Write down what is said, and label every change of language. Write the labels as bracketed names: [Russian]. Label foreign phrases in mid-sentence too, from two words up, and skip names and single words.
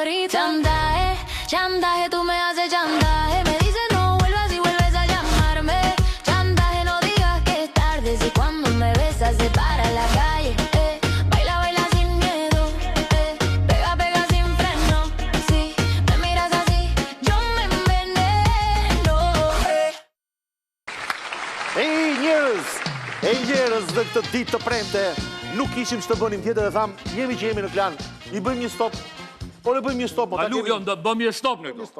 [Spanish] Chantaje, tú me haces chantaje. Me dices no vuelvas y vuelves a llamarme. Chantaje, no digas que es tarde. Si cuando me besas se para la calle. Baila, baila sin miedo. Pega, pega sin freno. Si me miras así, yo me enveneno. [Albanian] Ej njerëz, dhe këtë ditë të premte, nuk kishim që të bënim tjetër dhe tham, jemi që jemi në plan, i bëjmë një stop. Por e bëjmë një stop. A nuk jonë, bëjmë një stop në këtu.